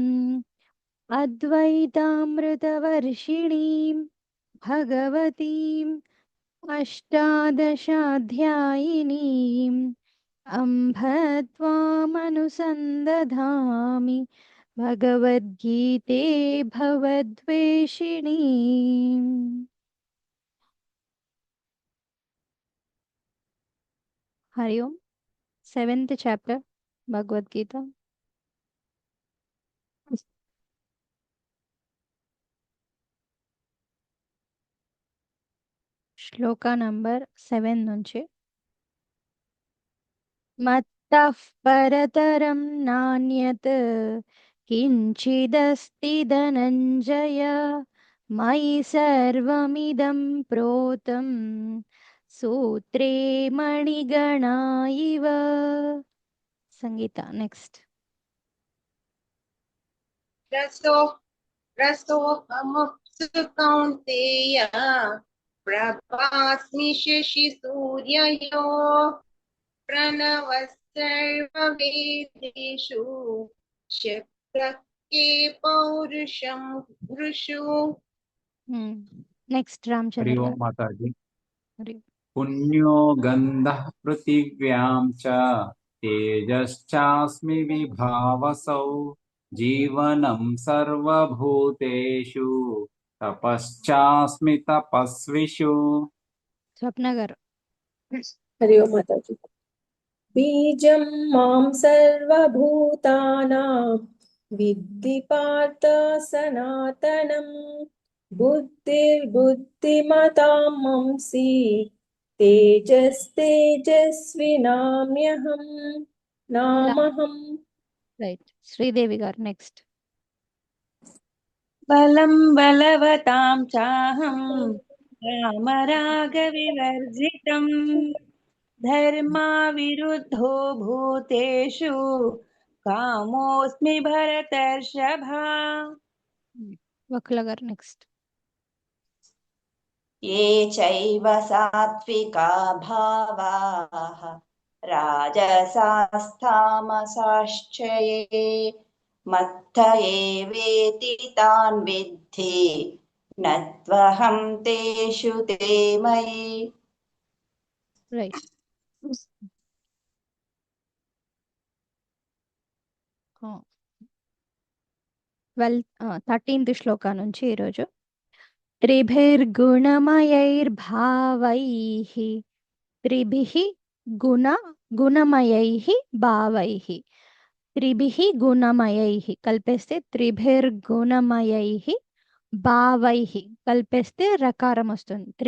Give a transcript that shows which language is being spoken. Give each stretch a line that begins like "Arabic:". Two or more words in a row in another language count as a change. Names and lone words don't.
Sanskrit: अद्वैतामृतवर्षिणीं भगवतीम् अष्टादशाध्यायिनीम् अम्भ त्वामनुसन्दधामि भगवद्गीते भवद्वेषिणीम्। हरि ओम्।
English: 7th chapter Bhagavad Gita,
Telugu: శ్లోక నంబర్ 7 నుంచి.
Sanskrit: మత్తః పరతరం నాన్యత్ కించిదస్తి ధనంజయ మయి సర్వమిదం ప్రోతం సూత్రే మణిగణా ఇవ.
Telugu: సంగీత నెక్స్ట్.
Sanskrit: रसोऽहमप्सु कौन्तेय प्रभास्मि शशिसूर्ययो प्रणवः सर्ववेदेषु शब्दः के पौरुषं ऋषु.
Telugu: నెక్స్ట్
Sanskrit: हरि
Telugu: రామచంద్ర
Sanskrit: ओम
Telugu: గారు.
Sanskrit: माताजी। हरि. पुण्यो गन्धः पृथिव्यां च तेजश्चास्मि विभावसौ जीवनं सर्वभूतेषु तपश्चास्मि तपस्विषु।
Telugu: స్వప్న గారు.
Sanskrit: हरि ओम माताजी। बीजं मां सर्वभूतानां विद्धि पार्थ सनातनं बुद्धिर्बुद्धिमतां मंसि तेजस्तेजस्विनाम्यहं नामहं.
Telugu: రైట్. శ్రీదేవి గారు నెక్స్ట్.
Sanskrit: बलं बलवतां चाहं रामरागविवर्जितं धर्माविरुद्धो भूतेषु कामोऽस्मि भरतर्षभा.
Telugu: వకుల గారు నెక్స్ట్.
Sanskrit: ये चैव सात्विका भावाः राजसास्तामसाश्च ये मत्त एवेति तान् विद्धि न त्वहं तेषु ते मयि.
Telugu: రైట్. 13th శ్లోక నుంచి ఈరోజు.
Sanskrit: త్రిభిర్గుణమయైర్భావైః త్రిభిః గుణమయైః భావైః త్రిభిః గుణమయైః కలిపేస్తే త్రిభిర్గుణమయైః భావైః
Telugu: కలిపేస్తే రకారం వస్తుంది.